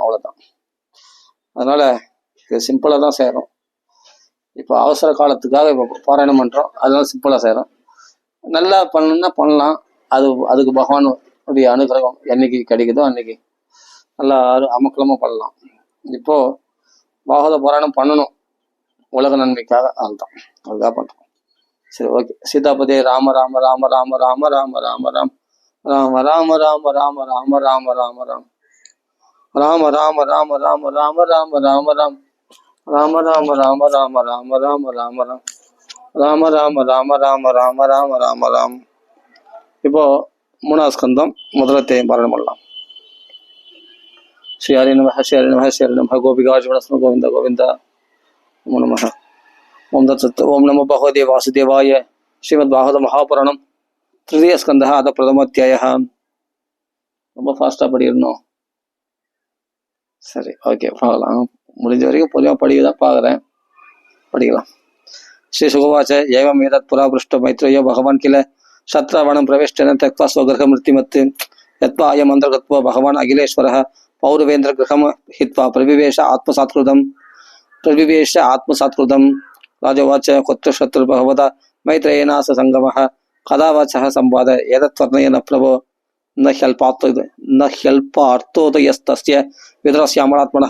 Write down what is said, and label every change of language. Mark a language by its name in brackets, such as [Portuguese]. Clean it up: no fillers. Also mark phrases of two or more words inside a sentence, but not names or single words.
[Tamil] அவ்வளோதான் அதனால் இது சிம்பிளாக தான் செய்கிறோம் இப்போ அவசர காலத்துக்காக இப்போ பாராயணம் பண்ணுறோம் அதனால சிம்பிளாக செய்கிறோம் நல்லா பண்ணணும்னா பண்ணலாம் அதுக்கு பகவானுடைய அனுகிரகம் என்னைக்கு கிடைக்குதோ அன்னைக்கு நல்லா அமக்கலமாக பண்ணலாம் இப்போது பாகவத பாராயணம் பண்ணணும் உலக நன்மைக்காக அதுதான் பண்ணுறோம் சரி ஓகே சீதாபதி ராம ராம ராம ராம ராம ராம ராம ராம் ராம ராம ராம ராம ராம ராம ராம ராம் ராம ராம ராம ராம ராம ராம ராம ராம் ராம ராம ராம ராம ராம ராம ராம ராம் ராம ராம ராம ராம ராம ராம ராம ராம் இப்போ மூணாவது ஸ்கந்தம் முதலத்தையும் பாராயணம் பண்ணலாம் [Sanskrit] श्री हरि नम श्री हरि नम श्री हरि नम गोपिकार्जुनस्म गोविन्द गोविन्द नमो नमः ॐ तत्सत् ॐ नमो भगवते वासुदेवाय श्रीमद् भागवत महापुराणम् तृतीय स्कन्धः अथ प्रथमोऽध्यायः [Tamil] ரொம்ப ஃபாஸ்ட்டாக படிக்கணும் சரி ஓகே பார்க்கலாம் முடிஞ்ச வரைக்கும் பொதுவாக படிக்க தான் பார்க்குறேன் படிக்கலாம் [Sanskrit] श्री सुगवाच एवं एतत् पुरा पृष्टो मैत्रेयो भगवान् किल शत्रावणं प्रविष्टेन त्यक्त्वा स्वगृहमृत्युमत् यत्वा अयम् अन्तर्गत्वा भगवान् अखिलेश्वरः पौरवेन्द्रगृहं हित्वा प्रविवेश आत्मसात्कृतं राजोवाच कुत्र शत्रुर्भगवता मैत्रेयेण स संगमः कदा वाचः संवाद एतत्वर्णयेन प्रभो न ह्यल्पार्थोदयस्तस्य विदुरस्य अमरात्मनः